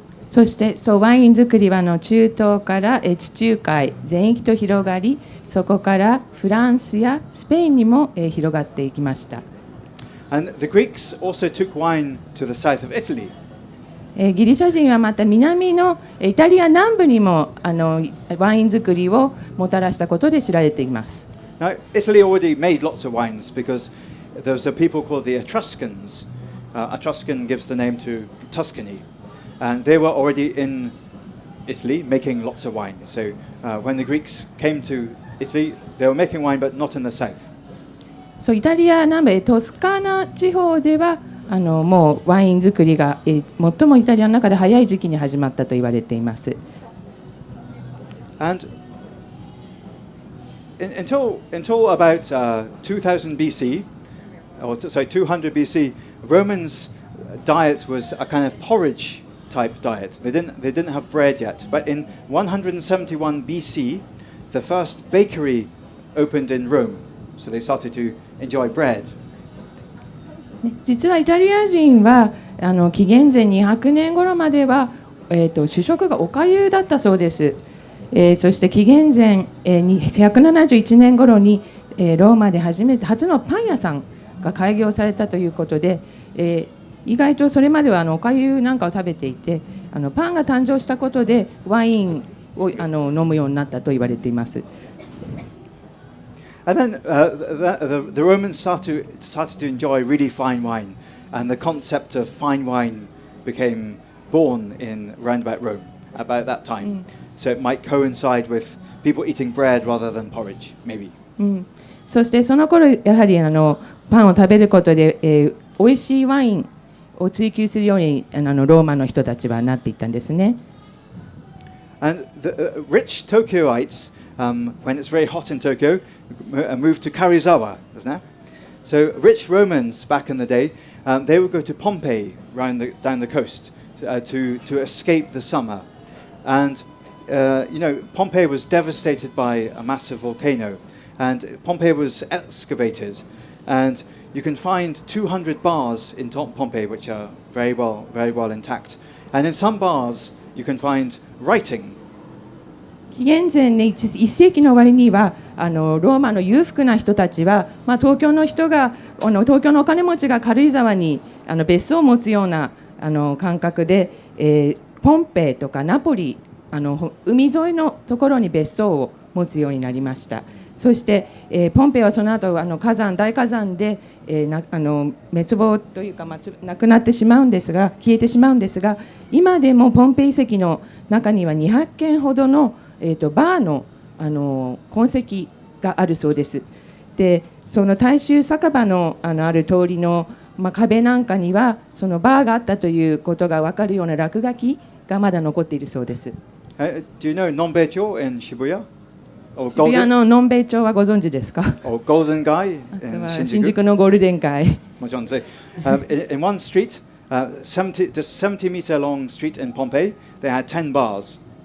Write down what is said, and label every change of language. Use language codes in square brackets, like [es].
[ja] そしてワイン作りは中東から地中海全域と広がり、そこからフランスやスペインにも広がっていきました。 [en] And the Greeks also took wine to the south of Italy. [ja] ギリシャ人はまた南のイタリア南部にもワイン作りをもたらしたことで知られています。 [en] Now, Italy already made lots of wines because there was a people called the Etruscans. Etruscan gives the name to Tuscany. And they were already in Italy making lots of wine. So when the Greeks came to Italy, they were making wine, but not in the south. [ja] そうイタリア南部トスカーナ地方ではもうワイン作りが最もイタリアの中で早い時期に始まったと言われています。 [en] And until about 2000 BC, or sorry, 200 BC, Romans' diet was a kind of porridge type diet. They didn't have bread yet. But in 171 BC, the first bakery opened in Rome. So they started to enjoy bread. [ja] 実はイタリア人は紀元前200年頃までは、主食がお粥だったそうです。そして紀元前171年頃に、ローマで初のパン屋さんが開業されたということで、意外とそれまではお粥なんかを食べていてパンが誕生したことでワインを飲むようになったと言われています。 [en] And then the Romans started to enjoy really fine wine, and the concept of fine wine became born in round about Rome about that time. So it might coincide with people eating bread rather than porridge, maybe. [ja] そしてその頃やはりパンを食べることで、美味しいワインを追求するようにローマの人たちはなっていったんですね。 [en] And the rich Tokyoites, when it's very hot in Tokyo, moved to Karizawa, doesn't it? So rich Romans back in the day, they would go to Pompeii down the coast to escape the summer. And Pompeii was devastated by a massive volcano, and Pompeii was excavated, and you can find 200 bars in Pompeii which are very well intact. And in some bars you can find writing. [ja] 紀元前1世紀の終わりにはローマの裕福な人たちは、東京のお金持ちが軽井沢に別荘を持つような感覚で、ポンペイとかナポリ海沿いのところに別荘を持つようになりました。そして、ポンペイはその後大火山で、滅亡というか、なくなってしまうんですが消えてしまうんですが、今でもポンペイ遺跡の中には200軒ほどのバーの、痕跡があるそうです。で、その大衆酒場のある通りの、壁なんかにはそのバーがあったということが分かるような落書きがまだ残っているそうです。 [en] Do you know Nonbeicho in Shibuya? [ja] 渋谷ののんべい町はご存知ですか？ [en] Or Golden Guy [ja] 新宿のゴールデン街。もちろん。 [en] So, in one street, just 70 meter long street in Pompeii, they had 10 bars.